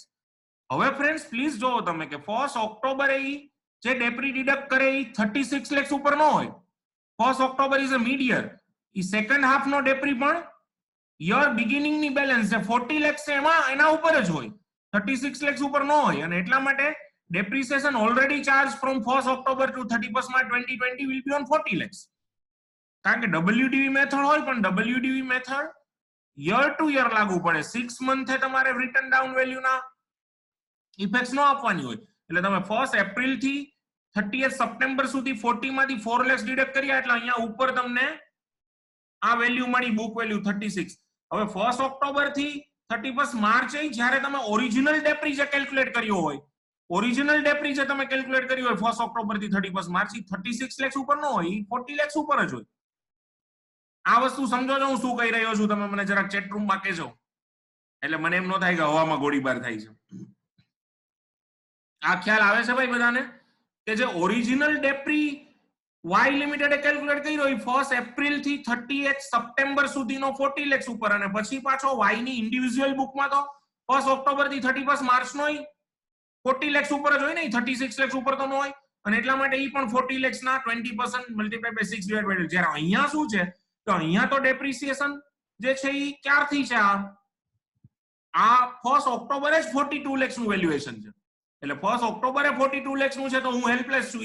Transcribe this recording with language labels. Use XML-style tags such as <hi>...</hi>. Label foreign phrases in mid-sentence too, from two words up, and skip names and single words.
<gu>હવે ફ્રેન્ડ્સ પ્લીઝ જોવો તમે કે 1st October એ જે</gu> <en>depre deduct</en> <gu>કરે એ 36 lakhs ઉપર ન હોય. 1st October</gu> <en>is a mid year.</en> <gu>ઈ</gu> <en>second half</en> <gu>નો ડેપ્રી પણ</gu> <en>year beginning</en> <gu>ની બેલેન્સ છે 40 lakhs છે એમાં એના ઉપર જ હોય, 36 lakhs ઉપર ન હોય. અને એટલા માટે</gu> <en>depreciation already charged from 1st October to 31st March 2020 will be on 40 lakhs.</en> <gu>કારણ કે</gu> <en>WDV method</en> <gu>હોય પણ</gu> <en>WDV method year to year</en> <gu>લાગુ પડે. 6 મંથે તમારે</gu> <en>written down value</en> <gu>ના ઇફેક્ટ્સ ન આપવાની હોય. એટલે તમે 1st April થી 30th September સુધી 40 માંથી 4 lakhs ડિડક્ટ કર્યા એટલે અહીંયા ઉપર તમને આ વેલ્યુ મળી</gu> <en>book value</en> <gu>36. હવે 1st October થી 31st March જ્યારે તમે</gu> <en>original depre</en> <gu>જે કેલ્ક્યુલેટ કર્યો હોય,</gu> <en>original depre</en> <gu>જે તમે કેલ્ક્યુલેટ કરી હોય 1st October થી 31st March, 36 lakhs ઉપર ન હોય, 40 lakhs ઉપર જ હોય. આ વસ્તુ સમજો છો હું શું કહી રહ્યો છું? તમે મને જરાક ચેટ રૂમમાં કહેજો એટલે મને એમ ન થાય કે હવામાં ગોળીબાર થાય છે. આ ખ્યાલ આવે છે ભાઈ બધાને કે જે</gu> <en>original depre Y limited calculate</en> <gu>કર્યો હોય 1st April થી 30th September સુધીનો 40 lakhs ઉપર, અને પછી પાછો Y ની ઇન્ડિવિડ્યુઅલ બુકમાં તો 1st October થી 31st March નો 40 lakhs ઉપર જ હોય ને, 36 lakhs ઉપર તો ન હોય. અને એટલા માટે ઈ પણ 40 lakhs ના 20%</gu> <en>multiply by 6 divide by 12.</en> <gu>જ્યારે અહીંયા શું છે તો અહીંયા તો ડેપ્રિસિએશન જે છે ઈ ક્યારથી છે? આ આ 1 ઓક્ટોબરે જ 42 lakhs નું વેલ્યુએશન છે, એટલે 1 ઓક્ટોબરે 42 lakhs નું છે તો હું હેલ્પલેસ છું.</gu>